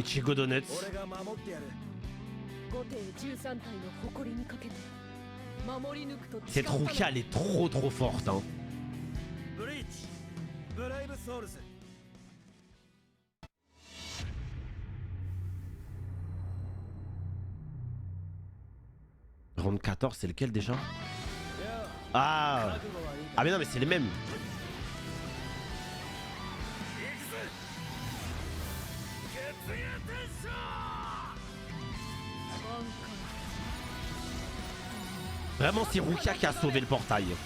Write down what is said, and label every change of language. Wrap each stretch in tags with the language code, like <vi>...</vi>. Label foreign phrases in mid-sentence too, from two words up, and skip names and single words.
<ja>いちごドネッツ。俺が守ってやる。後手13体の誇りにかけて守り抜くと</ja> <fr>Cette Rukia, elle est trop trop forte. Hein. ブリーチブレイブソウルズ。 Round 14, c'est lequel déjà? Ah. Ah mais non mais c'est les mêmes. Vraiment c'est Rukia qui a sauvé le portail.</fr>